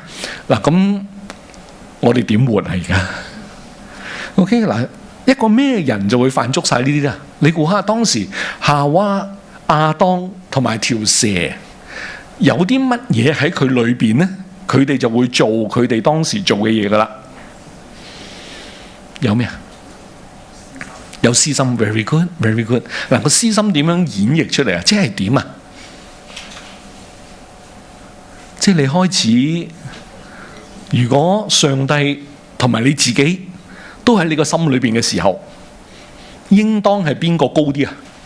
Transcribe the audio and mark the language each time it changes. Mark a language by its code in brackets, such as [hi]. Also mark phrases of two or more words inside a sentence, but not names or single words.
[yue] 嗱，咁我哋點活啊？而家 OK 嗱，一個咩人就會犯足晒呢啲啊？你估下當時夏娃、亞當同埋條蛇有啲乜嘢喺佢裏邊呢？佢哋就會做佢哋當時做嘅嘢噶啦。有咩啊？有私心 ， [en] very good，very good。 [yue] 嗱，個私心點樣演繹出嚟啊？即係點啊？即係你開始，如果上帝同埋你自己都喺你個心裏邊嘅時候，應當係邊個高啲啊？